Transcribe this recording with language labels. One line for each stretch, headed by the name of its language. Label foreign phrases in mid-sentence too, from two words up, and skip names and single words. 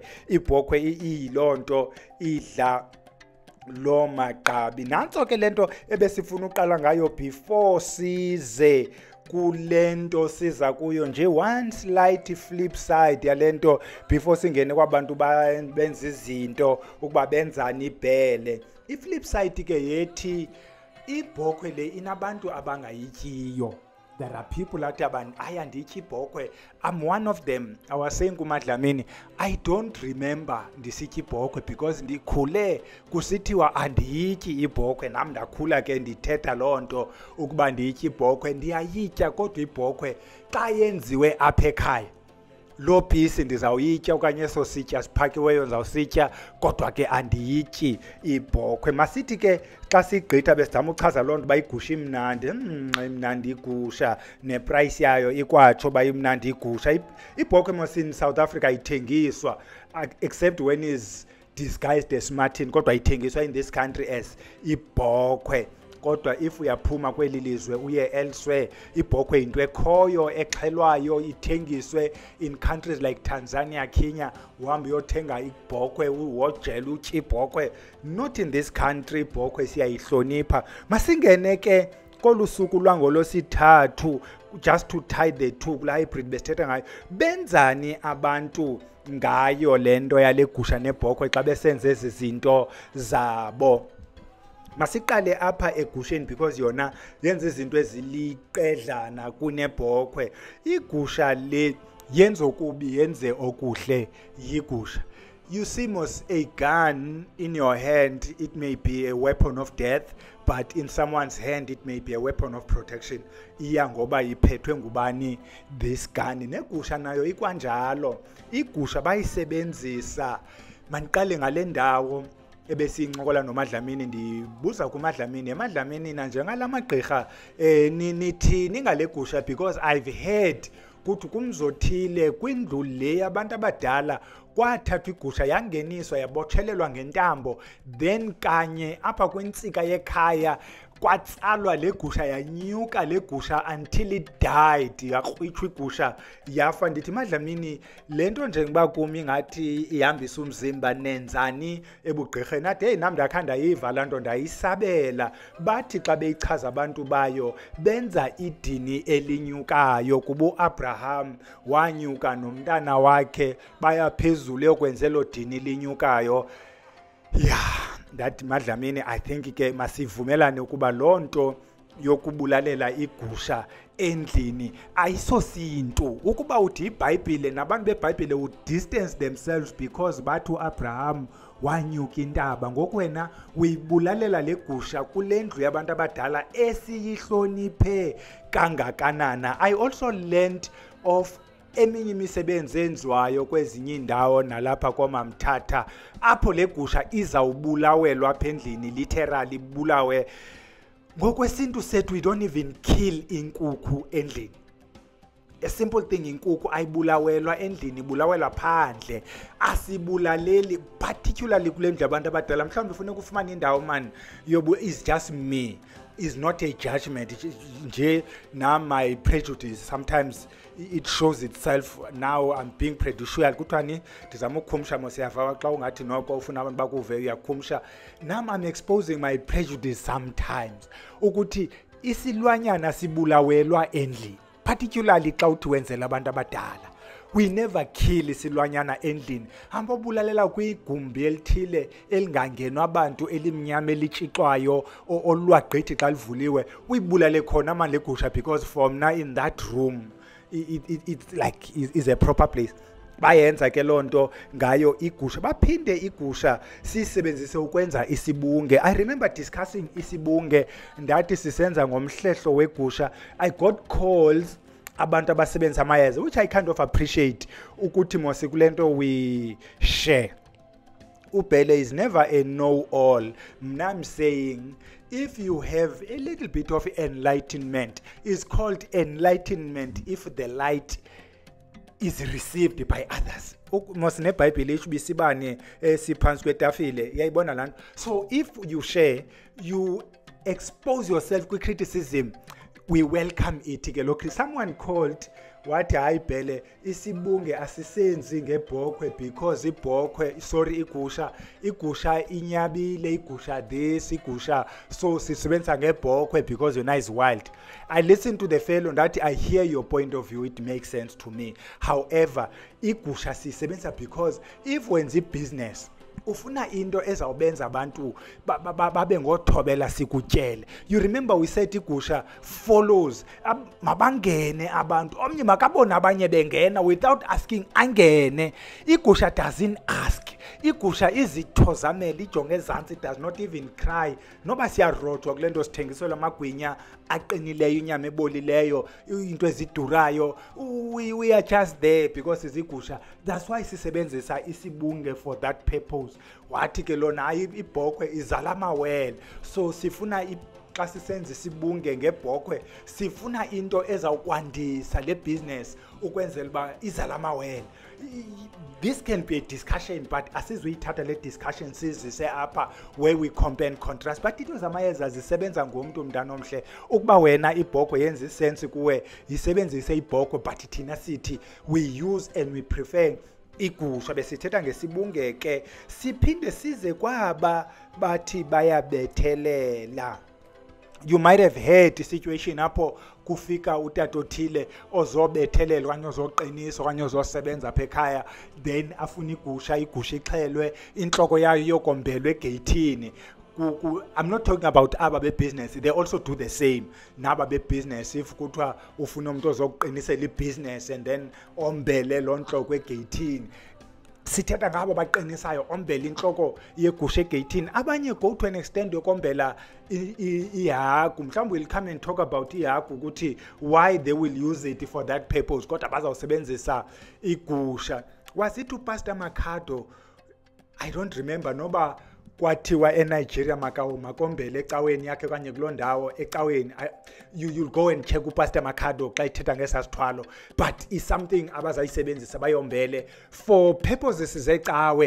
Xhosa: Ibhokhwe iyiloo nto idla loo magqabi. Nantso ke le nto ebesifuna uqala ngayo
English: before size
Xhosa: kule nto siza kuyo, nje
English: one slight flip side
Xhosa: yale nto
English: before singene
Xhosa: kwabantu benza izinto ukuba benzani ibhele. I-flip side ke yethi ibhokhwe le inabantu abangayityiyo.
English: There are people
Xhosa: athi ayandityi ibhokhwe.
English: I'm one of them. I was saying kuMadlamini, I don't remember
Xhosa: ndisitya ibhokhwe
English: because
Xhosa: ndikhule kusithiwa andiyityi ibhokhwe. Nam ndakhula ke ndithetha loo nto ukuba ndiyitya ibhokhwe. Ndiyayitya kodwa ibhokhwe xa yenziwe apha ekhaya, loo pisi ndizawuyitya okanye eso sitya siphakiweyo ndizawusitya, kodwa ke andiyityi ibhokhwe. Masithi ke xa sigqitha besizama uchaza loo nto uba igusha imnandi igusha, neprice yayo ikwatsho uba imnandi igusha. Ibhokhwe mos
English: in South Africa
Xhosa: ithengiswa
English: except when is disguised as Martin,
Xhosa: kodwa ithengiswa
English: in this country as
Xhosa: ibhokhwe. Kodwa
English: if uyaphuma
Xhosa: kweli lizwe uye elsewhere, ibhokhwe into ekhoyo exhelwayo ithengiswe
English: in countries like Tanzania, Kenya.
Xhosa: Uhambe uyothenga ibhokhwe uwojela utya ibhokhwe.
English: Not in this country.
Xhosa: Ibhokhwe siyayihlonipha. Masingene ke kolu suku lwangolosithathu,
English: just to tie the two
Xhosa: kula hybrid besithetha ngayo. Benzani abantu ngayo le nto yale gusha nebhokhwe xa besenze ezi zinto zabo? Masiqale apha egusheni
English: because yona
Xhosa: yenza izinto eziliqedlana kunebhokhwe. Igusha le yenza okubi yenze okuhle yigusha.
English: You see,
Xhosa: mos
English: a gun in your hand, it may be a weapon of death, but in someone's hand it may be a weapon of protection.
Xhosa: Iya ngoba iphethwe ngubani
English: this gun.
Xhosa: Negusha nayo ikwanjalo. Igusha bayisebenzisa. Maniqale ngale ndawo ebesincokola noMadlamini, ndibuza kuMadlamini, eMadlamini na njengalamagqirha nithini ngale gusha,
English: because I've heard
Xhosa: kuthi kumzothile kwindlu le abantu abadala kwathathwa igusha yangeniswa yabotshelelwa ngentambo, then kanye apha kwintsika yekhaya kwatsalwa le gusha yanyuka le gusha
English: until it died,
Xhosa: yakrwitshwa igusha yafa. Ndithi Madlamini, le nto njengoba kumi ngathi ihambisa umzimba, nenzani ebugqirheni? Athi hey, nam ndakha ndayiva laa nto ndayisabela. Bathi xa beyichaza abantu bayo benza idini elinyukayo, kuba uAbraham wanyuka nomntana wakhe baya phezulu yokwenzelo dini linyukayo.
English: That Madlamini, I think
Xhosa: ke masivumelane ukuba loo nto yokubulalela igusha endlini ayisosinto. Ukuba uthi iBhayibhile, nabantu beBhayibhile
English: would distance themselves because
Xhosa: bathi uAbraham wanyuka intaba. Ngoku wena uyibulalela le gusha kule ndlu yabantu abadala esiyihloniphe kangakanana.
English: I also learned of
Xhosa: eminye imisebenzi enziwayo kwezinye indawo nalapha kwaMamthatha, apho le gusha izawubulawelwa apha endlini, literally ibulawe. Ngokwesintu sethu
English: we don't even kill
Xhosa: inkukhu endlini.
English: A simple thing,
Xhosa: inkukhu ayibulawelwa endlini, ibulawelwa phandle. Asibulaleli particularly kule ndlu abantu abadala. Mhlawumbe ufuna ukufumana indawo
English: man yobu is just me, is not a judgment. Nje na my prejudice sometimes it shows itself. Now I'm being prejudicial.
Xhosa: Kuthani ndizama ukukhumsha mosiyava xa ungathi noko ufuna abantu bakuve uyakhumsha.
English: Now I'm exposing my prejudice sometimes
Xhosa: ukuthi isilwanyana sibulawelwa endlini, particularly xa uthi wenzela abantu abadala.
English: We never kill
Xhosa: isilwanyana endlini. Hamba bulalela kwigumbi elithile elingangenwa abantu elimnyama elitshixwayo olwagqithi xa livuliwe, uyibulale khona manje le gusha,
English: because from now in that room it's like is a proper place.
Xhosa: Bayenza ke loo nto ngayo igusha. Baphinde igusha sisebenzise ukwenza isibunge.
English: I remember discussing
Xhosa: isibunge ndathi sisenza ngomhlehlo wegusha.
English: I got calls
Xhosa: abantu abasebenza amayeza,
English: which I kind of appreciate
Xhosa: ukuthi mose kule nto
English: we share. Ubhele is never a know-all. I'm saying if you have a little bit of enlightenment, it's called enlightenment if the light is received by others.
Xhosa: mos neBhayibheli isho bisibane siphansi kwetafile iyayibona lana.
English: So if you share, you expose yourself kwi criticism, we welcome it
Xhosa: ke lokho.
English: Someone called
Xhosa: wathi hayi Bhele isibunge asisenzi ngebhokhwe
English: because igusha
Xhosa: inyabile,
English: igusha this, igusha so
Xhosa: sisebenza ngebhokhwe
English: because yona is wild. I listen to the fellow that I hear your point of view, it makes sense to me. However,
Xhosa: igusha sisebenza
English: because if wenza business
Xhosa: ufuna into ezawubenza abantu babe ngothobela sikutyele.
English: You remember we said igusha follows,
Xhosa: mabangene abantu, omnye makabona abanye bengena
English: without asking
Xhosa: angene.
English: Igusha doesn't ask.
Xhosa: Igusha izithozamela ijonge ezantsi,
English: does not even cry.
Xhosa: Noba siyarojwa kule nto sithengiselwa amagwinya aqinileyo, inyama ebolileyo, into ezidurayo,
English: we are just there
Xhosa: because izigusha.
English: That's why
Xhosa: sisebenzisa isibunge
English: for that purpose.
Xhosa: Wathi ke lona hayi ibhokhwe izala amawele, so sifuna xa sisenza isibunge ngebhokhwe sifuna into ezawukwandisa le business ukwenzela uba izala amawele.
English: This can be a discussion, but
Xhosa: asizuyithatha le discussion sizise apha
English: where we compare and contrast.
Xhosa: But into zamayeza zisebenza ngomuntu mntana omhle. Ukuba wena ibhokhwe yenza isense kuwe, yisebenzise ibhokhwe,
English: but thina sithi we use and we prefer
Xhosa: igusha. Besithetha ngesibunge ke siphinde size kwaba bathi bayabethelela.
English: You might have heard situation
Xhosa: apho kufika utata othile ozobethelela okanye ozoqinisa okanye ozosebenza apha ekhaya, then afuna igusha ixhelwe, inhloko yayo yokombelwe egeyithini.
English: I'm not talking about aba business, they also do the same.
Xhosa: Naba business,
English: if kuthiwa
Xhosa: ufuna umuntu ozoqinisela ibusiness
English: and then
Xhosa: ombele lo nhloko egeyithini, sithetha ngabo baqinisayo ombela inhloko yegusha egeyithini.
English: Abanye go to an extent
Xhosa: yokombela ihagu.
English: Mhlawumbe we'll come and talk about
Xhosa: ihagu ukuthi
English: why they will use it for that purpose,
Xhosa: kodwa bazawusebenzisa igusha.
English: Was it
Xhosa: uPastor Makhado?
English: I don't remember,
Xhosa: noba kwathiwa eNigeria makombele ecaweni yakhe kanye kuloo ndawo ecaweni.
English: You'll go and check uPastor Makhado
Xhosa: xa ithetha ngesasithwalo,
English: but is something
Xhosa: abazayisebenzisa bayombele
English: for purposes
Xhosa: zecawe.